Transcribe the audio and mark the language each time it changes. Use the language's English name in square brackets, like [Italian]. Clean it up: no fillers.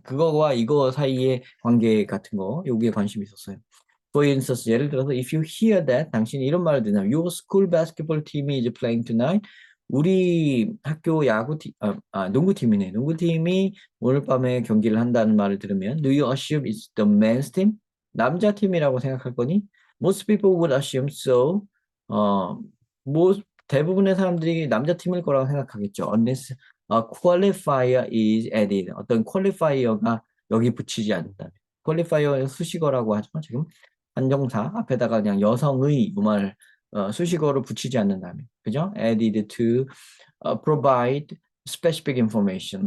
[Korean] 그거와 이거 사이의 관계 같은 거, 여기에 관심이 있었어요. [English] For instance, [Korean] 예를 들어서, [English] if you hear that, [Korean] 당신이 이런 말을 듣는다면, [English] your school basketball team is playing tonight. [Korean] 우리 학교 농구팀이네. 농구팀이 오늘 밤에 경기를 한다는 말을 들으면, [English] do you assume it's the men's team? [Korean] 남자 팀이라고 생각할 거니? [English] Most people would assume so. [Korean] 어, 뭐, 대부분의 사람들이 남자 팀일 거라고 생각하겠죠. [English] Unless a qualifier is added. [Korean] 어떤 qualifier가 여기 붙이지 않는다. qualifier의 수식어라고 하죠. 지금 한정사 앞에다가 그냥 여성의 이 말 수식어를 붙이지 않는다면, 그죠? [English] Added to provide specific information.